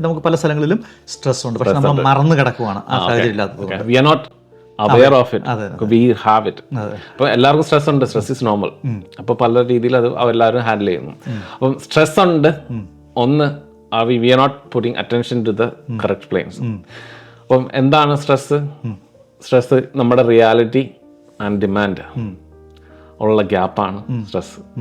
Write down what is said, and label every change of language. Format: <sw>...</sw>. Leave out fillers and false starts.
<ml>നമുക്ക് പല സ്ഥലങ്ങളിലും സ്ട്രെസ് ഉണ്ട്, പക്ഷെ നമ്മൾ മറന്നു കിടക്കുവാണ് ആ സാഹചര്യം ഇല്ലാത്തത്.</ml> <en>We are not aware of it, we have it.</en> <ml>അപ്പോൾ എല്ലാവർക്കും സ്ട്രെസ് ഉണ്ട്,</ml> <en>Stress is normal.</en> <ml>അപ്പോൾ പല രീതിയിൽ അത് അവരെല്ലാവരും ഹാൻഡിൽ ചെയ്യുന്നു. അപ്പം സ്ട്രെസ് ഉണ്ട്. ഒന്ന്,</ml> <en>We are not putting attention to the correct planes.</en> <ml>അപ്പം എന്താണ് സ്ട്രെസ്? സ്ട്രെസ് നമ്മുടെ റിയാലിറ്റി ആൻഡ് ഡിമാൻഡ് ഉള്ള ഗ്യാപ്പാണ് സ്ട്രെസ്.</ml>